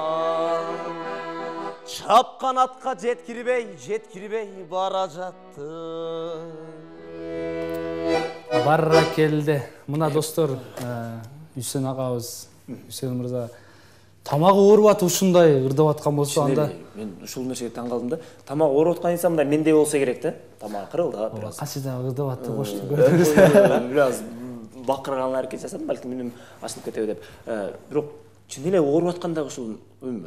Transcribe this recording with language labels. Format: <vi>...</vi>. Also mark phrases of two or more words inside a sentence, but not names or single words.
<kk>Шапқан атқа жеткірбей бара жатты. Барра келді.</kk> <ky>Мына достор, Үсен ағабыз, Үсен мырза, тамағы ауырып атып ушундай ырдап аткан болсо анда мен ушул нерсеге таң калдым да. Тамак ооруп аткан инсан мындай мендей болсо керек да. Тамагы кырылды бираз. Качыда ырдап атты кошту көрдүңүз. Бираз бакырган аракет жасадым, балким үнүм ачылып кетеби деп. Бирок чын эле ооруп атканда ушул үнбү?</ky>